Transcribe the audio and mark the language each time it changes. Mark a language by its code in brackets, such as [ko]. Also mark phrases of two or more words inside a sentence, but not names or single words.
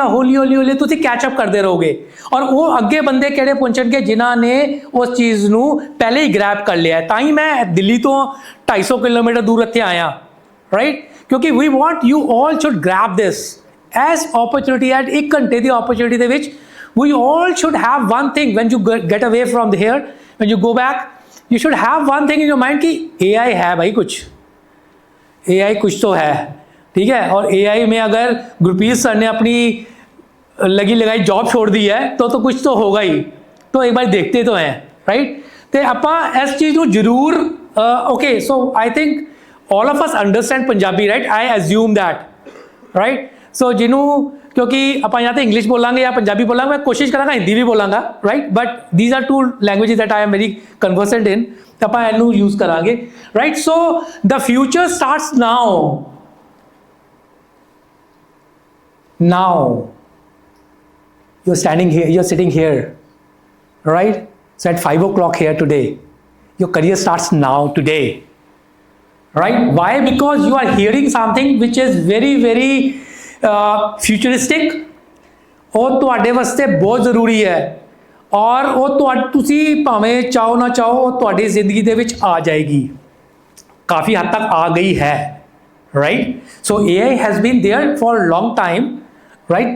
[pa] ਹੌਲੀ ਹੌਲੀ ਹੌਲੀ ਤੁਸੀਂ ਕੈਚਅਪ ਕਰਦੇ ਰਹੋਗੇ, ਔਰ ਉਹ ਅੱਗੇ ਬੰਦੇ ਕਿਹੜੇ ਪਹੁੰਚਣਗੇ ਜਿਨ੍ਹਾਂ ਨੇ ਉਸ ਚੀਜ਼ ਨੂੰ ਪਹਿਲੇ ਹੀ ਗ੍ਰੈਬ ਕਰ ਲਿਆ। ਤਾਂ ਹੀ ਮੈਂ ਦਿੱਲੀ ਤੋਂ 250 ਕਿਲੋਮੀਟਰ ਦੂਰ ਇੱਥੇ ਆਇਆ, ਰਾਈਟ, ਕਿਉਂਕਿ [en] we want you all should grab this as opportunity. ਐਟ [pa] 1 ਘੰਟੇ ਦੀ ਓਪਰਚੁਨਿਟੀ ਦੇ ਵਿੱਚ [en] we all should have one thing when you get away from here, when you go back, you should have one thing in your mind [hi] कि AI है भाई, कुछ AI कुछ तो है, ठीक है। और AI में अगर गुरप्रीत सर ने अपनी लगी लगाई जॉब छोड़ दी है तो कुछ तो होगा ही, तो एक बार देखते तो हैं, राइट। तो ਆਪਾਂ इस चीज़ को जरूर ओके। [en] so I think all of us understand Punjabi, right, I assume that, right. [hi] सो जिन्हों क्योंकि [pa] ਆਪਾਂ ਜਾਂ ਤਾਂ ਇੰਗਲਿਸ਼ ਬੋਲਾਂਗੇ ਜਾਂ ਪੰਜਾਬੀ ਬੋਲਾਂਗੇ, ਮੈਂ ਕੋਸ਼ਿਸ਼ ਕਰਾਂਗਾ ਹਿੰਦੀ ਵੀ ਬੋਲਾਂਗਾ, ਰਾਈਟ। [en] but these are 2 languages that I am very conversant in, [pa] ਤਾਂ ਆਪਾਂ ਇਹਨੂੰ ਯੂਜ਼ ਕਰਾਂਗੇ, [en] ਰਾਈਟ। so the future starts now, now. you are standing here, you are sitting here, right. so at 5 o'clock here today, your career starts now today, right? Why? Because you are hearing something which is very very [pa] ਫਿਊਚਰਿਸਟਿਕ, ਉਹ ਤੁਹਾਡੇ ਵਾਸਤੇ ਬਹੁਤ ਜ਼ਰੂਰੀ ਹੈ, ਔਰ ਉਹ ਤੁਸੀਂ ਭਾਵੇਂ ਚਾਹੋ ਨਾ ਚਾਹੋ ਉਹ ਤੁਹਾਡੀ ਜ਼ਿੰਦਗੀ ਦੇ ਵਿੱਚ ਆ ਜਾਏਗੀ, ਕਾਫੀ ਹੱਦ ਤੱਕ ਆ ਗਈ ਹੈ, ਰਾਈਟ। [en] so AI has been there for long time, right.